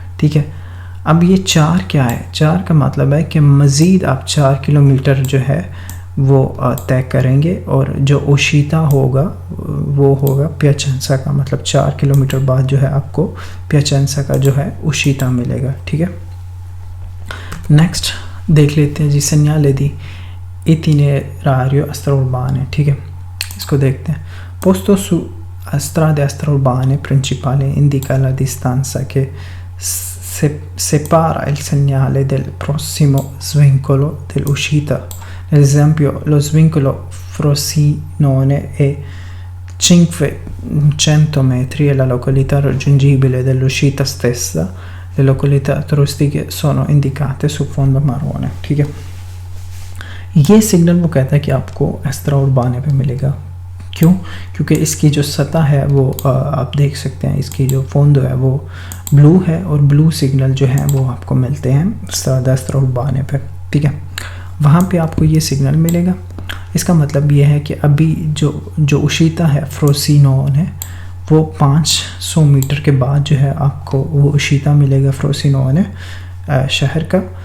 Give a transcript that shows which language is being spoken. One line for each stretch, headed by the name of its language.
Hindi: ठीक है, अब ये 4 क्या है? 4 का मतलब है कि मज़ीद आप 4 किलोमीटर जो है वो तय करेंगे और जो उशीता होगा वो होगा पियाचेंसा का। मतलब 4 किलोमीटर बाद जो है आपको पियाचेंसा का जो है उशीता मिलेगा। ठीक है, नेक्स्ट देख लेते हैं जी
Italian: segnale di itinerario extraurbane।
Hindi: ठीक है, इसको देखते हैं।
Italian: posto su strade extraurbane principale indica la distanza che separa il segnale del prossimo svincolo dell'uscita. Ad esempio lo svincolo Frosinone è 500 metri e la località raggiungibile dell'uscita stessa, le località turistiche sono indicate su fondo marrone।
Hindi: ठीक है, ये signal वो कहता है कि आपको एक्स्ट्राउर्बाने पे मिलेगा। क्यों? क्योंकि इसकी जो सतह है वो आप देख सकते हैं, इसकी जो फोंदो है वो ब्लू है और ब्लू सिग्नल जो है वो आपको मिलते हैं एक्स्ट्राउर्बाने पे। ठीक है, वहाँ पे आपको ये सिग्नल मिलेगा। इसका मतलब ये है कि अभी जो उशीता है फ्रोसिनोन है वो 500 मीटर के बाद जो है आपको वो उशीता मिलेगा फ्रोसिनोने शहर का।